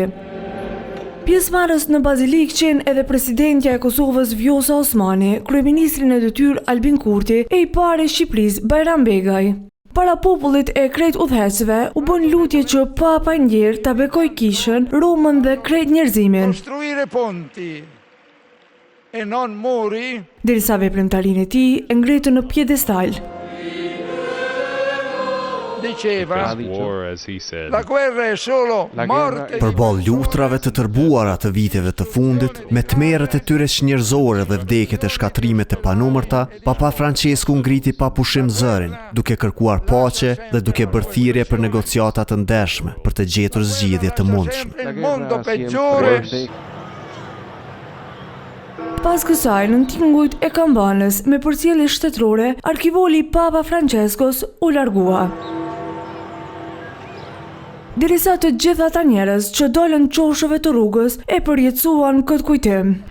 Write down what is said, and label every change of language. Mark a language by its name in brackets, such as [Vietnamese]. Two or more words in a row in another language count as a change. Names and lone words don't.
[Albanian] Pjesëmarrës në bazilik qenë edhe presidentja e Kosovës Vjosa Osmani, kryeministri në detyrë Albin Kurti e i pari i Shqipërisë Bajram Begaj. Para popullit e krejt udhëheqësve u bën lutje që Papa i Njerë ta bekojë kishën, Romën dhe krejt njerëzimin. [Italian] Costruire ponti e non muri. [Albanian] Derisa veprimtarinë e tij e ngritën në piedestal. [Italian] Diceva, la guerra è solo morte. [Albanian] Përballë luftrave të tërbuara të viteve të fundit, me tmerret e tyre njerëzore dhe vdekjet e shkatrimet e panumërta, Papa Francesku ngriti pa pushim zërin, duke kërkuar paqe dhe duke bërë thirrje për negociata të ndershme për të gjetur zgjidhje të mundshme. [Italian] Il mondo peggiore. [Albanian] Pas kësaj, në tingujt e Kambanës, me përcjellje shtetërore, arkivoli Papa Franceskos u largua. Derisa të gjithë ata njerëz që dolën qoshëve të rrugës e përjetësuan këtë kujtim.